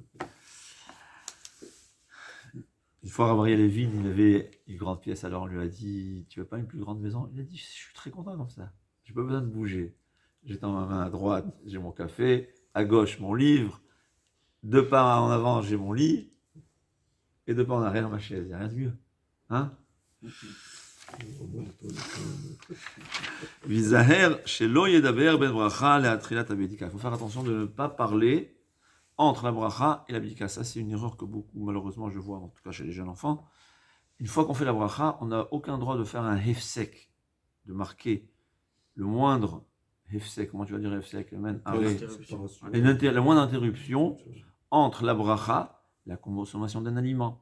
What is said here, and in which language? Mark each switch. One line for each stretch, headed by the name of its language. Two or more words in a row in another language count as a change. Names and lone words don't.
French: Une fois, Rabbi Levin, il avait une grande pièce, alors on lui a dit, tu veux pas une plus grande maison? Il a dit, je suis très content comme ça. J'ai pas besoin de bouger. J'ai dans ma main à droite, j'ai mon café, à gauche, mon livre, deux pas en avant, j'ai mon lit, et deux pas en arrière, ma chaise. Il n'y a rien de mieux. Hein?
Hebrew: ויזהר, שלא ידבר בין ברכה לתחילת הבדיקה.
French: Il faut faire attention de ne pas parler entre la bracha et la bdika. Ça, c'est une erreur que beaucoup, malheureusement, je vois, en tout cas chez les jeunes enfants. Une fois qu'on fait la bracha, on n'a aucun droit de faire un hefsek, de marquer le moindre hefsek, comment tu vas dire hefsek, la moindre interruption entre la bracha et la consommation d'un aliment.